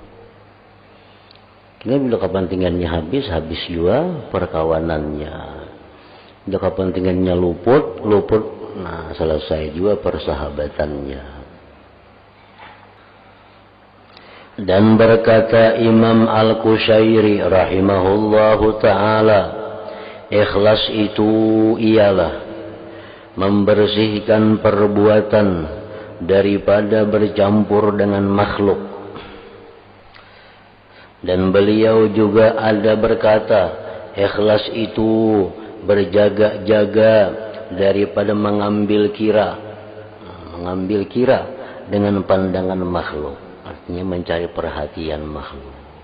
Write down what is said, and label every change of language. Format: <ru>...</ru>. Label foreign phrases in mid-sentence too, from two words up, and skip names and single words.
<ms>Kini bila kepentingannya habis juga perkawanannya. Bila kepentingannya luput, nah selesai juga persahabatannya. Dan berkata Imam Al-Qushairi</ms> <ar>رحمه الله تعالى,</ar> <ms>ikhlas itu ialah membersihkan perbuatan daripada bercampur dengan makhluk. Dan beliau juga ada berkata, ikhlas itu berjaga-jaga daripada mengambil kira dengan pandangan makhluk, artinya mencari perhatian makhluk.</ms>